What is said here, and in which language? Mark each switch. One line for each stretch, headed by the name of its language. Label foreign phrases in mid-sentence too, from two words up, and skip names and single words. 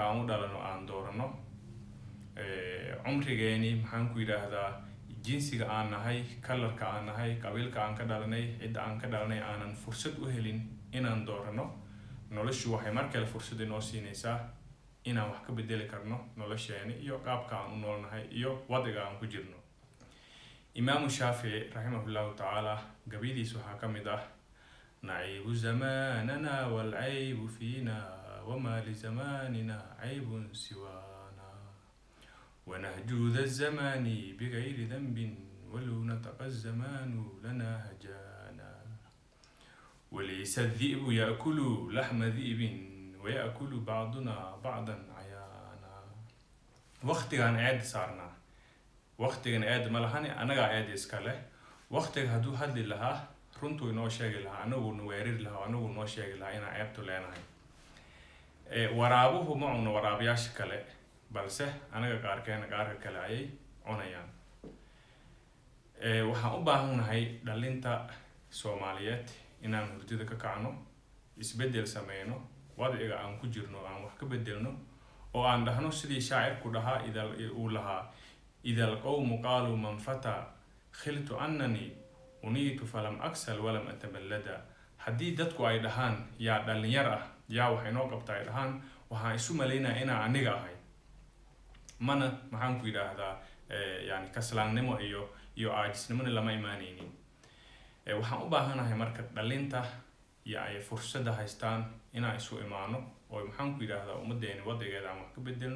Somali: aan u dhalano aan doorano, cumrigeeni maxaan ku yidhaahdaa jinsiga aan nahay, kalarka aan nahay, qabiilka aan ka dhalanay, cidda aan ka dhalanay aanan fursad u helin inaan doorano, noloshu waxay mar kale fursad inoo siinaysaa inaan wax ka bedeli karno nolosheeni iyo qaabka aan u noolnahay iyo wadiga aan ku jirno. imaamu shaafici raximahullahu tacaala gabaydiis waxaa ka mid ah:
Arabic: نعيب زماننا والعيب فينا وما لزماننا عيب سوانا ونهجو ذا الزمان بغير ذنب ولو نطق الزمان لنا هجانا وليس الذئب يأكل لحم ذئب ويأكل بعضنا بعضا عيانا.
Somali: وقتigan eed saarnaa, waqtigan eed ma lahani, anagaa eed iska leh. waqtiga hadduu hadli lahaa runtuu inoo sheegi lahaa, anagu na weerari lahaa, anagu noo sheegi lahaa inaan ceebtu leenahay. waraabuhu ma cuno waraabayaasha kale, balse anaga qaarkeena qaarka kale ayay cunayaan. waxaan u baahannahay dhalinta Soomaaliyeed inaan hurdida ka kacno, isbedel sameyno, wadiga aan ku jirno aan wax ka bedelno, oo aan dhahno sidii shaacirku dhahaa uu lahaa:
Arabic: إذا القوم قالوا من فتى خلت أنني أنيت فلم أكسل ولم أتملدا.
Somali: haddii dadku ay dhahaan yaa dhalinyar ah, yaa waxay noo qabtaa ay dhahaan, waxaan isu malaynaa inaan aniga ahay, mana maxaan ku yidhaahdaa yani kaslaannimo iyo aajisnimona lama imaanaynin. waxaan u baahanahay marka dhalinta iyo ay fursada haystaan inaan isu imaano oo maxaan ku yidhaahdaa ummadeeni wadigeeda aan wax ka bedelno.